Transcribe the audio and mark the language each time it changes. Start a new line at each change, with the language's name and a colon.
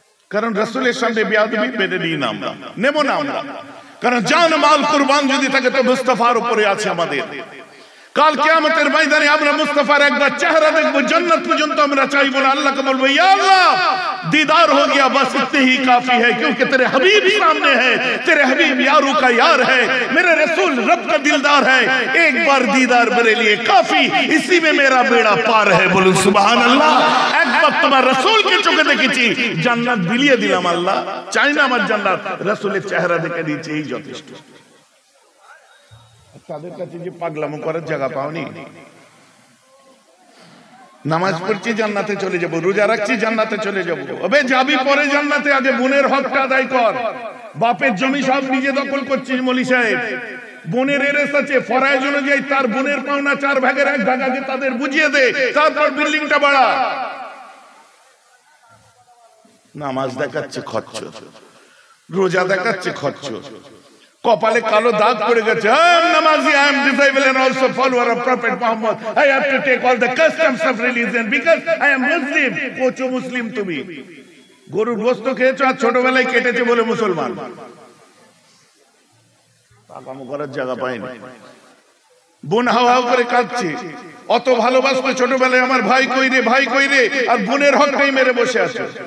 Bangla: কারণ রাসূলের সামনে বেয়াদবি মেনে নিই না আমরা, নেব না আমরা। কারণ জান মাল কুরবান যদি থাকে তো মুস্তাফার উপরে আছে আমাদের। কাল কিয়ামতের ময়দানে আমরা মুস্তাফার একবার চেহারা দেখব, জান্নাত পর্যন্ত আমরা চাইবো না। আল্লাহকে বলবো,
Hindi: ইয়া আল্লাহ, दीदार हो गया, बस इतने ही काफी है, क्योंकि तेरे हबीब सामने है, तेरे हबीब यारों का यार है, मेरे रसूल रब का दिलदार है, एक बार दीदार मेरे लिए काफी, इसी में मेरा बेड़ा पार है। बोलो सुभान अल्लाह। एक बार तुम्हारे रसूल के
Bangla: चोखे দেখেছি, জান্নাত বিলিয়ে দিলাম। আল্লাহ চাই না আমার জান্নাত, রসুলের চেহারা দেখে দিয়েছি, এই যথেষ্ট। তাদের কাছে যে পাগলামো করার জায়গা পাওনি। নামাজ পড়ছি জান্নাতে চলে যাব, রোজা রাখছি জান্নাতে চলে যাব। আবে যাবি পরে জান্নাতে, আগে বোনের হকটা আদায় কর। বাপের জমি সব নিজে দখল করছিস মলি সাহেব। বোনের এরেস আছে, ফরাইজ অনুযায়ী তার বোনের পাওনা 4 ভাগের 1 ভাগ আগে তাদের বুঝিয়ে দে, তারপর বিল্ডিংটা বাড়া। নামাজ দেখাচ্ছে খরচ, রোজা দেখাচ্ছে খরচ, কপালে কালো দাগ পড়ে গেছে।
English: নামাজি, I am disciple and also follower of Prophet Muhammad. I have to take all the customs of religion because I am Muslim.
Bangla: কোচো মুসলিম তুমি? গরুর গোশত খেয়েছো আর ছোটবেলায় কেটেছে বলে মুসলমান। পাকামো করার জায়গা পায়নি। বোন হাওয়া করে কাঁদছে, অত ভালোবাসতো ছোটবেলায়, আমার ভাই কই রে, ভাই কই রে, আর বোনের হকটাই মেরে বসে আছে।